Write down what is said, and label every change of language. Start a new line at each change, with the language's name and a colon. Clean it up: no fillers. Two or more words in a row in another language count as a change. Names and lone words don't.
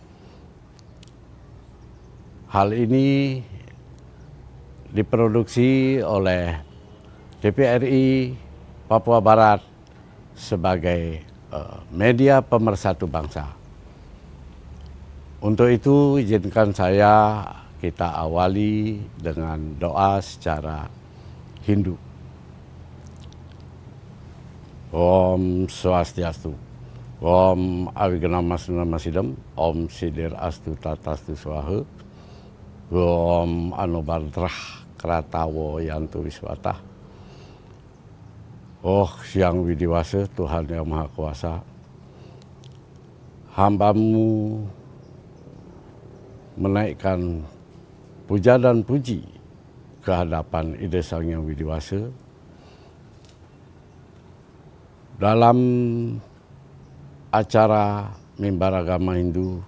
Indonesian: Hal ini diproduksi oleh TPRI Papua Barat sebagai media pemersatu bangsa. Untuk itu izinkan kita awali dengan doa secara Hindu.
Sanskrit: Om Swastiastu, Om Awiganamastu Namasidam, Om Sidir Astu Tatastu Swaha, Om Anubadrah Kratawo Yantu Wiswatah.
Indonesian: Oh Hyang Widiwasa, Tuhan yang Maha Kuasa, hamba-Mu menaikkan puja dan puji ke hadapan Ida Sang Hyang Widiwasa dalam acara mimbar agama Hindu.